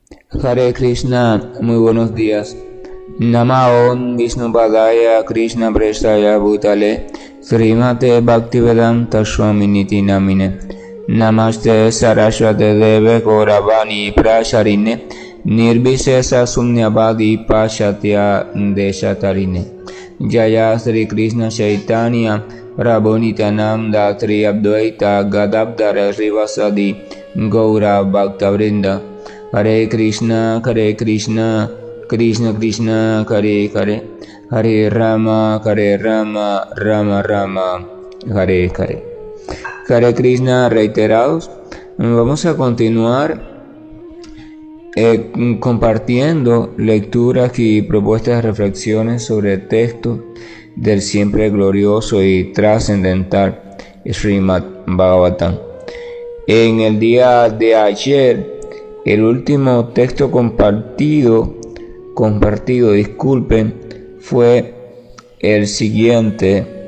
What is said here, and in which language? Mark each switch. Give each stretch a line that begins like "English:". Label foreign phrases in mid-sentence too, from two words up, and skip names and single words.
Sanskrit: Hare Krishna,
Spanish: muy buenos días.
Sanskrit: Namaon Vishnu Padaya Krishna Prestaya Bhutale Srimate Bhaktivedanta Swami Niti Namine Namaste Saraswate Deve Gauravani Prasharine Nirvisesa Sunyavadi Pashatya Deshatarine Jaya Sri Krishna Chaitanya Prabhu Nityananda Tri Advaita Gadadhara Srivasadi Gaura Bhaktavrinda. Hare Krishna, Krishna Krishna, Hare Hare, Hare Rama, Rama Rama, Hare Hare. Hare Krishna
Spanish: reiterados. Vamos a continuar compartiendo lecturas y propuestas de reflexiones sobre el texto del siempre glorioso y trascendental Srimad Bhagavatam. En el día de ayer, el último texto compartido, fue el siguiente: